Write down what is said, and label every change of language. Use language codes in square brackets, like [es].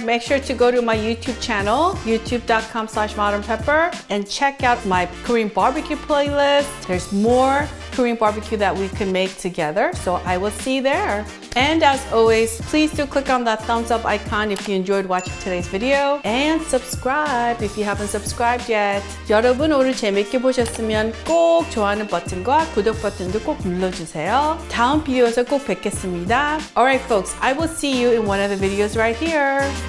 [en] Make sure to go to my YouTube channel, youtube.com/modernpepper, and check out my Korean barbecue playlist. There's more Korean barbecue that we can make together, so I will see you there. And as always, please do click on that thumbs up icon if you enjoyed watching today's video, and subscribe if you haven't subscribed yet. [ko] 여러분 오늘 재밌게 보셨으면 꼭 좋아하는 버튼과 구독 버튼도 꼭 눌러주세요. 다음 비디오에서 꼭 뵙겠습니다. [en] Alright folks, I will see you in one of the videos right here.